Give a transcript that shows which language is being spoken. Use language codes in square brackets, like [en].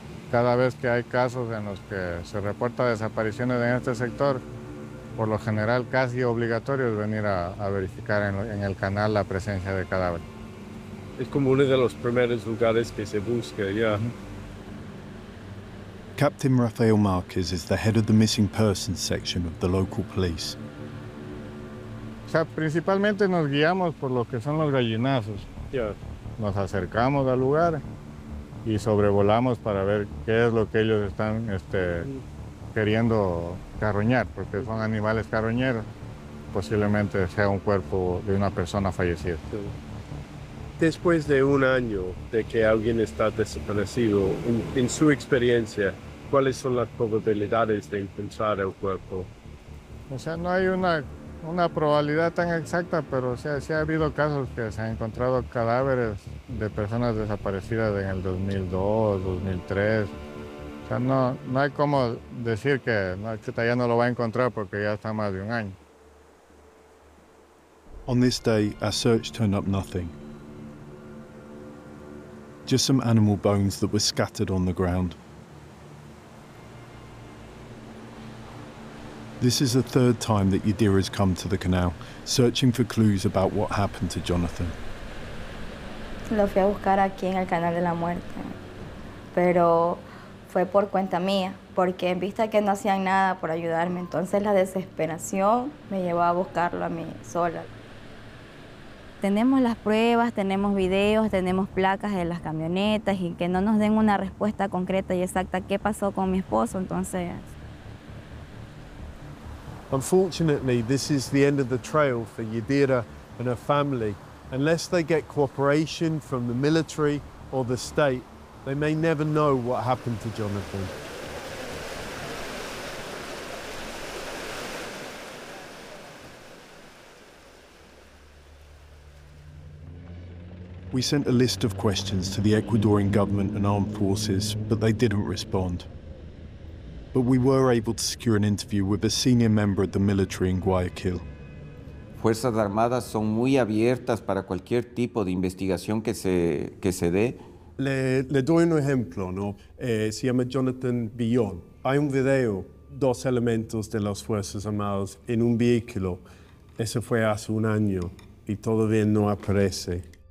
[es] Cada vez que hay casos en los que se reporta desapariciones en este sector, por lo general casi obligatorio es venir a verificar en el canal la presencia de cadáver. Es como uno de los primeros lugares que se busca, ya. Yeah. [en] Captain Rafael Marquez is the head of the missing persons section of the local police. [es] O sea, principalmente nos guiamos por lo que son los gallinazos. Yeah. Nos acercamos al lugar y sobrevolamos para ver qué es lo que ellos están queriendo carroñar, porque son animales carroñeros. Posiblemente sea un cuerpo de una persona fallecida. Después de un año de que alguien está desaparecido, en su experiencia, ¿cuáles son las probabilidades de encontrar el cuerpo? O sea, no hay una probabilidad tan exacta, pero sí, sí ha habido casos que se han encontrado cadáveres de personas desaparecidas en el 2002, 2003. O sea, no hay como decir que chuta, ya no lo va a encontrar porque ya está más de un año. [en] On this day, our search turned up nothing. Just some animal bones that were scattered on the ground. This is the third time that Yadira's come to the canal, searching for clues about what happened to Jonathan. [es] Lo fui a buscar aquí en el canal de la muerte, pero fue por cuenta mía, porque en vista que no hacían nada por ayudarme, entonces la desesperación me llevó a buscarlo a mí sola. Tenemos las pruebas, tenemos videos, tenemos placas de las camionetas y que no nos den una respuesta concreta y exacta qué pasó con mi esposo, entonces. [en] Unfortunately, this is the end of the trail for Yadira and her family. Unless they get cooperation from the military or the state, they may never know what happened to Jonathan. We sent a list of questions to the Ecuadorian government and armed forces, but they didn't respond. But we were able to secure an interview with a senior member of the military in Guayaquil. [es] Fuerzas Armadas son muy abiertas para cualquier tipo de investigación que se dé. Le doy un ejemplo, ¿no? Se llama Jonathan Villon. Hay un video, dos elementos de las Fuerzas Armadas en un vehículo. Eso fue hace un año y todavía no aparece.